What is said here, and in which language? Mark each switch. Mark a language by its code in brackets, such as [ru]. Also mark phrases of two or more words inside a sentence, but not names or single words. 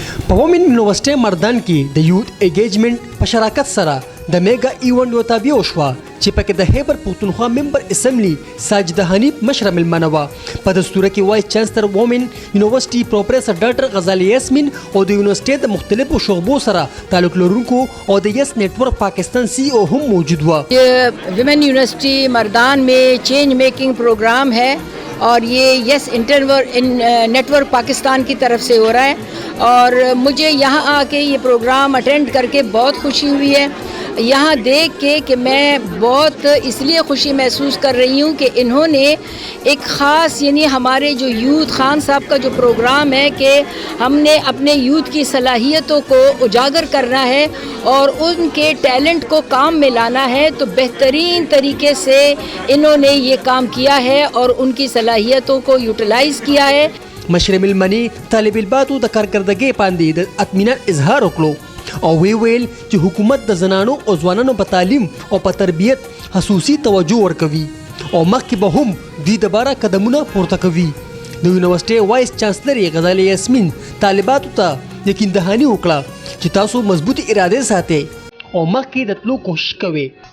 [ps] وومن یونیورسټي مردان کې د [en] youth engagement [ps] په شراکت سره د [en] mega event [ps] یو تابع وشوه چې پکې د خیبر پختونخوا ممبر اسمبلی ساجده حنیف مشره ملمنه وه. په دستوره کې وایس چانسلر وومن یونیورسټي پروفیسر ډاکټر غزالی یاسمین او د یونیورسټي د مختلفو شعبو سره تعلق لرونکو او د یس نیټورک پاکستان سی او هم موجود وه. [ur] ویمن یونیورسٹی مردان میں [en] change making program [ur] ہے اور یہ یس نیٹورک پاکستان کی طرف سے ہو رہا ہے اور مجھے یہاں آ کے یہ پروگرام اٹینڈ کر کے بہت خوشی ہوئی ہے. یہاں دیکھ کے کہ میں بہت اس لیے خوشی محسوس کر رہی ہوں کہ انہوں نے ایک خاص یعنی ہمارے جو یوتھ خان صاحب کا جو پروگرام ہے کہ ہم نے اپنے یوتھ کی صلاحیتوں کو اجاگر کرنا ہے اور ان کے ٹیلنٹ کو کام میں لانا ہے تو بہترین طریقے سے انہوں نے یہ کام کیا ہے اور ان کی صلاحیتوں کو یوٹیلائز کیا ہے. [ps] مشر ملمني طالب الباتو د کارکردګۍ باندې د اطمینان اظهار وکړو او وی ویل چې حکومت د زنانو او ځوانانو په تعلیم او په تربیت خصوصي توجه ورکوي او مخکې به هم دوی د باره قدمونه پورته کوي. د یونیورسټي وایس چانسلر غزالی یاسمین طالباتو ته یقین دهاني وکړه چې تاسو مضبوطی اراده ساتئ او مخکې د تلو کوشش کوئ.